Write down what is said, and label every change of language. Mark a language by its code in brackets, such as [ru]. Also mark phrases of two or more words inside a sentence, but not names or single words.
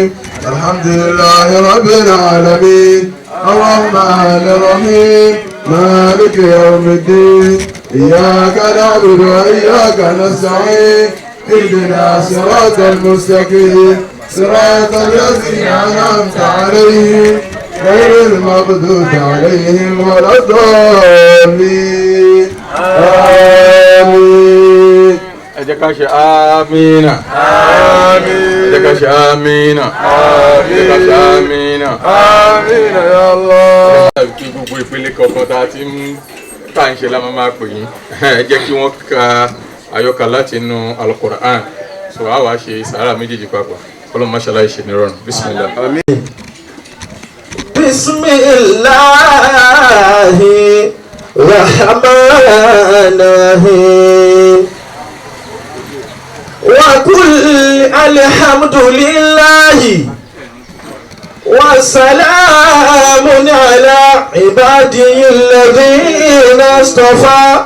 [ar] الحمد لله رب العالمين الرحمن الرحيم مالك يوم الدين إياك نعبد وإياك نستعين اهدنا صراط المستقيم صراط الذين أنعمت عليهم غير المغضوب عليهم ولا الضالين. آمين. [yo] ẹ jẹ́ ká ṣe àmínà. [ar] آمين. [yo] ẹ jẹ́ ká ṣe àmínà. ẹ jẹ́ ká ṣe àmínà. [ar] آمين يا الله. [yo] kí gbogbo ìpele kọ̀ọ̀kan tá a ti ń tà ń ṣe la máa pè yín ẹ jẹ́ kí wọ́n ka àyọkà láti inú Al-Qur'an sọ wá wá ṣe sàárà méjèèjì papọ̀ ọlọ́run máṣàlá ìṣe ní rọrùn bismillah. [ar] بسم الله الرحمن الرحيم. وقل الحمد لله وسلام على عباده الذين اصطفى.